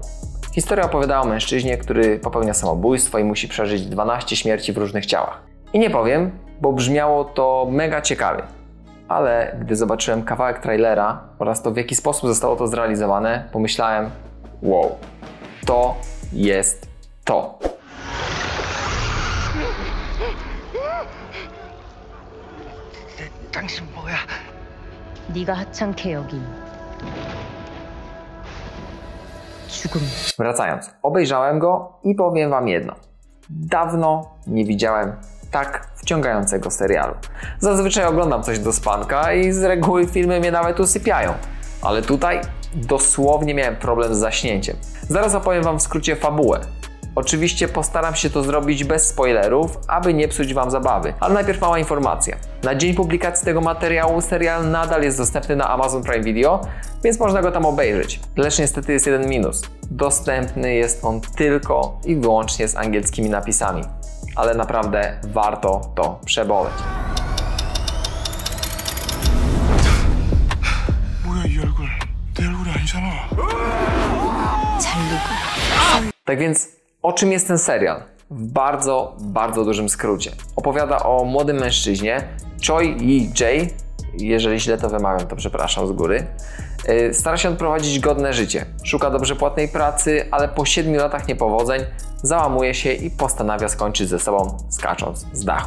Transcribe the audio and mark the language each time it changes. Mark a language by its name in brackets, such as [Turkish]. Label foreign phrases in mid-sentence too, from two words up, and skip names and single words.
[Polish] Historia opowiadała o mężczyźnie, który popełnia samobójstwo i musi przeżyć 12 śmierci w różnych ciałach. I nie powiem, bo brzmiało to mega ciekawie. Ale gdy zobaczyłem kawałek trailera oraz to, w jaki sposób zostało to zrealizowane, pomyślałem, wow, to jest to. [Korean] 당신 뭐야? 네가 하찮게 여긴 죽음. [Polish] Wracając, obejrzałem go i powiem wam jedno. Dawno nie widziałem tak wciągającego serialu. Zazwyczaj oglądam coś do spanka i z reguły filmy mnie nawet usypiają. Ale tutaj dosłownie miałem problem z zaśnięciem. Zaraz opowiem wam w skrócie fabułę. Oczywiście postaram się to zrobić bez spoilerów, aby nie psuć wam zabawy. Ale najpierw mała informacja. Na dzień publikacji tego materiału serial nadal jest dostępny na Amazon Prime Video, więc można go tam obejrzeć. Lecz niestety jest jeden minus. Dostępny jest on tylko i wyłącznie z angielskimi napisami. Ale naprawdę warto to przeboleć. [Korean] 뭐야 이 얼굴? 내 얼굴이 아니잖아. [Polish] Tak więc, o czym jest ten serial? W bardzo dużym skrócie. Opowiada o młodym mężczyźnie, Choi Yi-jae, jeżeli źle to wymawiam, to przepraszam z góry. Stara się odprowadzić godne życie. Szuka dobrze płatnej pracy, ale po 7 latach niepowodzeń załamuje się i postanawia skończyć ze sobą, skacząc z dachu.